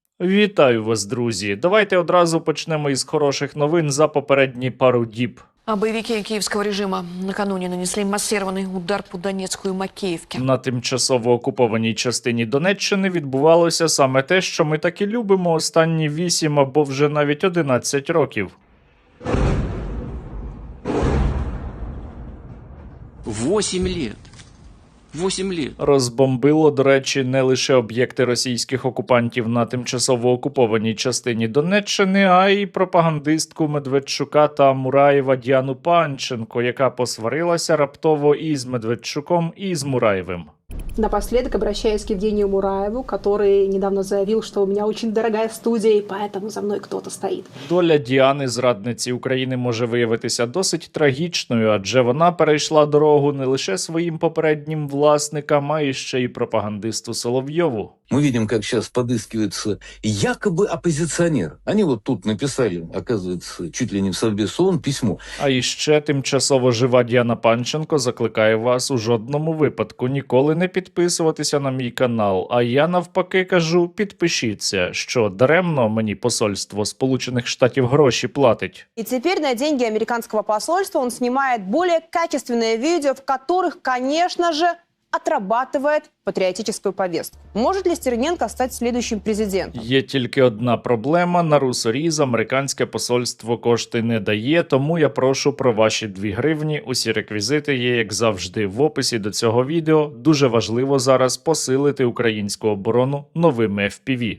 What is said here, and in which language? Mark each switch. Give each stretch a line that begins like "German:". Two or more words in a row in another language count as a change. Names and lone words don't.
Ukrainian: Вітаю вас, друзі! Давайте одразу почнемо із хороших новин за попередні пару діб.
Russian: А боевики киевского режима накануне нанесли массированный удар по Донецку и Макеевке.
Ukrainian: На тимчасово окупованій частині Донеччини відбувалося саме те, що ми так і любимо останні 8 або вже навіть 11 років.
Russian: 8 лет. 8 лет.
Ukrainian: Розбомбило, до речі, не лише об'єкти російських окупантів на тимчасово окупованій частині Донеччини, а й пропагандистку Медведчука та Мураєва Діану Панченко, яка посварилася раптово і з Медведчуком, і з Мураєвим.
Russian: Напоследок обращаюсь к Евгению Мураеву, который недавно заявил, что у меня очень дорогая студия, и поэтому за мной кто-то стоит.
Ukrainian: Доля Діани, зрадниці України, може виявитися досить трагічною, адже вона перейшла дорогу не лише своїм попереднім власникам, а й ще й пропагандисту Соловйову.
Russian: Мы видим, как сейчас подыскивается якобы оппозиционер. Они вот тут написали, оказывается, чуть ли не в Совбез ООН письмо.
Ukrainian: А іще тимчасово жива Діана Панченко закликає вас у жодному випадку ніколи не підписуватися на мій канал. А я навпаки кажу, підпишіться, що даремно мені посольство Сполучених Штатів гроші платить.
Russian: И теперь на деньги американского посольства он снимает более качественные видео, в которых, конечно же, отрабатывает патриотическую повестку. Может ли Стерненко стать следующим президентом?
Ukrainian: Є тільки одна проблема. На русоріз американське посольство кошти не дає, тому я прошу про ваші 2 гривні. Усі реквізити є, як завжди, в описі до цього відео. Дуже важливо зараз посилити українську оборону новими FPV.